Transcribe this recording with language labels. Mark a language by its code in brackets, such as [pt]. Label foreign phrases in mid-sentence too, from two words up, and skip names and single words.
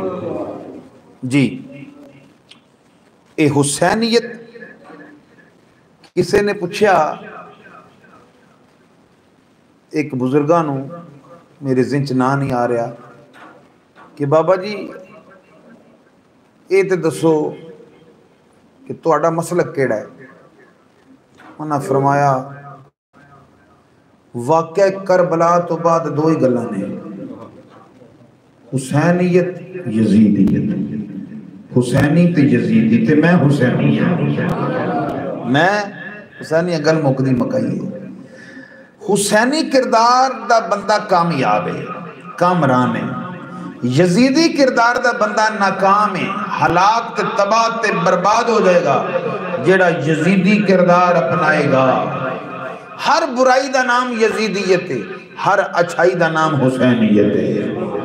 [pa] جی اے حسینیت، [ur] کسی نے پوچھا [pa] ایک بزرگانو، میرے ذہن چ نام نہیں آ رہا، کہ بابا جی یہ تو دسو کہ تہاڈا مسلک کیڑا ہے؟ انہاں فرمایا واقعہ کربلا تو بعد دو ہی گلاں نے، حسینیت یزیدیت، حسینی تے یزیدی، تے میں حسینی ہوں، میں حسینی گل مکدی مکائی ہے۔ حسینی کردار دا بندہ کامیاب ہے، کامران ہے، یزیدی کردار دا بندہ ناکام ہے، ہلاک تے تباہ تے برباد ہو جائے گا جیڑا یزیدی کردار اپنائے گا۔ ہر برائی دا نام یزیدیت ہے، ہر اچھائی دا نام حسینیت ہے۔